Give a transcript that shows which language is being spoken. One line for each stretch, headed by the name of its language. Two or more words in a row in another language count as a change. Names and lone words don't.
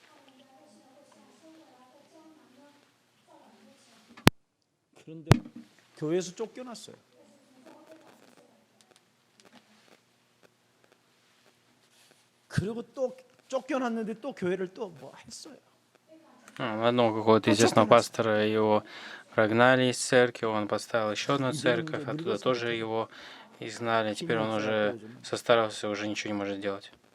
Korean: 그런데 교회에서 쫓겨났어요. 그리고 또 쫓겨났는데 또 교회를 또 뭐 했어요.
Russian: Одного какого-то известного пастора его прогнали из церкви, он поставил еще одну церковь, оттуда тоже его изгнали. Теперь он уже состарился, уже ничего не может делать.